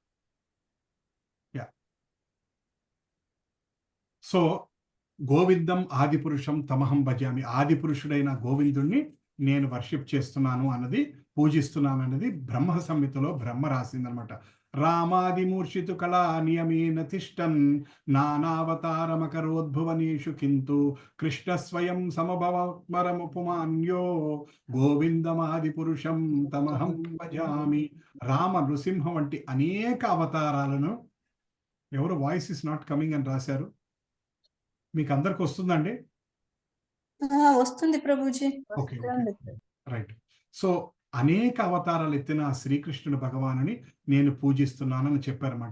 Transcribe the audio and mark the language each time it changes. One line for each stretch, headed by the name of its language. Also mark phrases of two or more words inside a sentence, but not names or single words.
Telugu: సో
Sanskrit: గోవిందం ఆదిపురుషం తమహం భజామి,
Telugu: ఆది పురుషుడైన గోవిందుణ్ణి నేను వర్షిప్ చేస్తున్నాను అన్నది, పూజిస్తున్నాను అన్నది బ్రహ్మ సంహితలో బ్రహ్మ రాసిందనమాట.
Sanskrit: రామాదిమూర్షితు కళా నియమేన తిష్టన్ నానావతారమకరోద్భువనేషు కింతు కృష్ణ స్వయం సమభవమరముపమాన్యో గోవిందమాది పురుషం తమహం భజామి.
Telugu: రామ, నృసింహ వంటి అనేక అవతారాలను ఎవరు
English: voice is not coming
Telugu: అని రాశారు. మీకు అందరికి వస్తుందండి? వస్తుంది ప్రభుజీ. ఓకే, రైట్. సో అనేక అవతారాలు ఎత్తిన శ్రీకృష్ణుడు భగవానుని నేను పూజిస్తున్నానని చెప్పారన్నమాట.